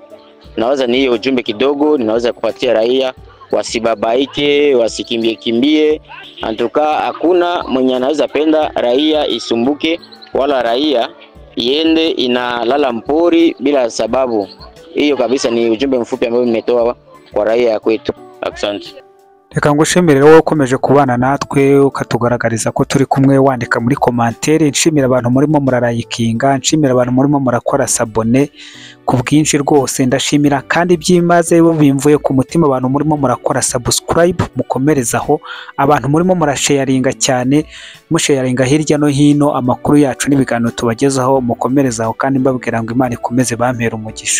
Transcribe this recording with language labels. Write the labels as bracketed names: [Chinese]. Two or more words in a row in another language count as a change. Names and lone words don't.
[Swahili] Naweza ni hiyo ujumbe kidogo ninaweza kupatia raia, wasibabaike, wasikimbie. Antuka hakuna mwenye anaweza penda raia isumbuke, wala raia iende inalala mpori bila sababu. Hiyo kabisa ni ujumbe mfupi ambao nimetoa kwa raia ya kwetu. Asante. [Kinyarwanda] Reka ngushimire wowe ukomeje kubana natwe ukatugaragariza ko turi kumwe, wandika muri commentaire. Nshimira abantu murimo murarayikinga, nshimira abantu murimo murakora sabone ku bwinshi rwose, ndashimira kandi byimaze bimvuye ku mutima abantu murimo murakora subscribe, mukomerezaho, abantu murimo murasharinga cyane, musharinga hirya no hino amakuru yacu n'ibiganiro tubagezaho, mukomerezaho kandi mbabwira ngo Imana ikomeze bampera umugisha.